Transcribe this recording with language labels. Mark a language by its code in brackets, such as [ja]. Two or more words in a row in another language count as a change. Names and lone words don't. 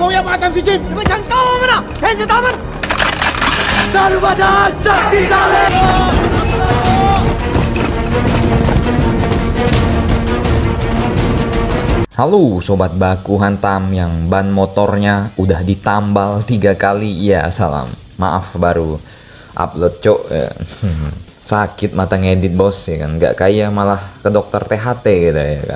[zh] 要霸占西京，你们想打我们呢？天子他们！萨鲁巴达上帝下令！ [id] Halo sobat baku hantam yang ban motornya udah ditambal 3 kali. Ya salam, maaf baru upload cok ya. Sakit mata ngedit bos ya kan, nggak kayak malah ke dokter THT gitu ya kan.